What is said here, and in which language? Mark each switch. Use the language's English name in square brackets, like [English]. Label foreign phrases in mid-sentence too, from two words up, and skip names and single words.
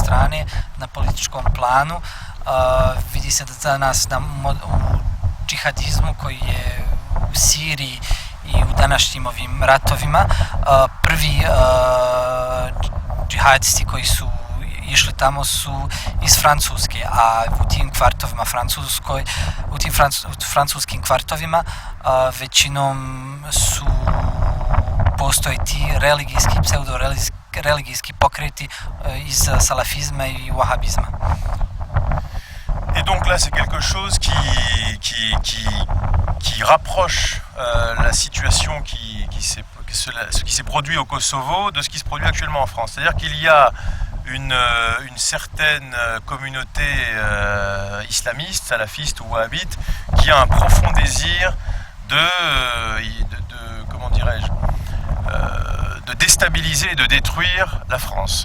[Serbian] strane na političkom planu vidi se da danas u džihadizmu koji je u Siriji i u današnjim ovim ratovima prvi džihadisti koji su išli tamo su iz Francuske, a u tim kvartovima francuskim kvartovima većinom postoje ti religijski, pseudo-religijski pokreti iz salafizma i wahabizma. [French] Et donc là, c'est quelque chose qui rapproche la situation ce qui s'est produit au Kosovo de ce qui se produit actuellement en France. C'est-à-dire qu'il y a une certaine communauté islamiste, salafiste ou wahhabite qui a un profond désir comment dirais-je, de déstabiliser et de détruire la France.